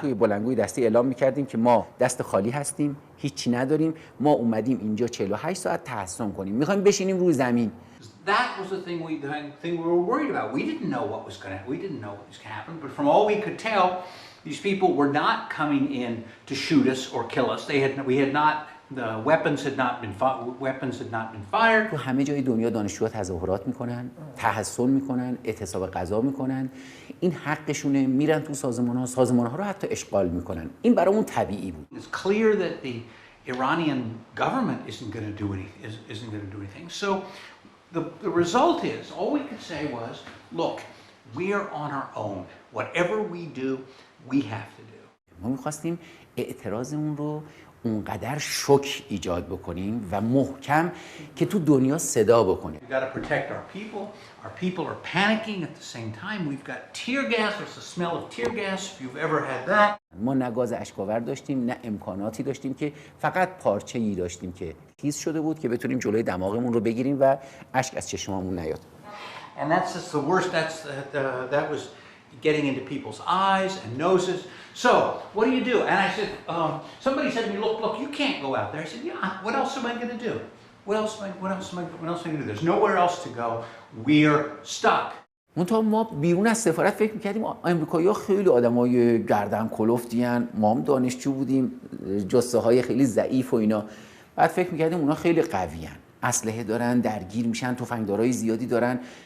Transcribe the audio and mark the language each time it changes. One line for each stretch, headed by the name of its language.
Persian: توی بلندگوی دستی اعلام می‌کردیم که ما دست خالی هستیم، هیچی نداریم، ما اومدیم اینجا 48 ساعت تحصن کنیم، می‌خوایم بشینیم روی زمین.
English: that was the thing we were worried about. We didn't know what was going to happen, but from all we could tell, these people were not coming in to shoot us or kill us. The weapons had not been fired.
Persian: تو همه جای دنیا دانشجوها تظاهرات میکنن، تحصن میکنن، اعتصاب غذا میکنن. این حقشونه، میرن تو سازمان‌ها رو حتی اشغال میکنن. این برامون طبیعی بود.
English: It's clear that the Iranian government isn't going to do anything. So the result is, all we could say was, look, we are on our own. Whatever we do, we have to do.
Persian: ما میخواستیم اعتراضمون رو اونقدر شوک ایجاد بکنیم و محکم که تو دنیا صدا بکنیم.
English: We've got to protect our people. Our people are panicking at the same time. We've got tear gas. There's the smell of tear gas, if you've ever had that.
Persian: ما نه گاز اشک‌آور داشتیم، نه امکاناتی داشتیم، که فقط پارچه‌ای داشتیم که تیز شده بود که بتونیم جلوی دماغمون رو بگیریم و اشک از چشممون نیاد.
English: And that's just the worst. That was getting into people's eyes and noses. So, what do you do? And I said, somebody said to me, look, you can't go out there. I said, yeah, what else am I going to do? What else am I going to do? There's nowhere else to go. We're stuck.
Persian: منتها ما بیرون از سفارت فکر می‌کردیم آمریکایی‌ها خیلی آدمای گردن کلفتی‌ان، ما هم دانشجو بودیم، جثه‌های خیلی ضعیف و اینا. بعد فکر می‌کردیم اونا خیلی قوی‌ان، اسلحه دارن، درگیر میشن، تفنگدارای زیادی دارن.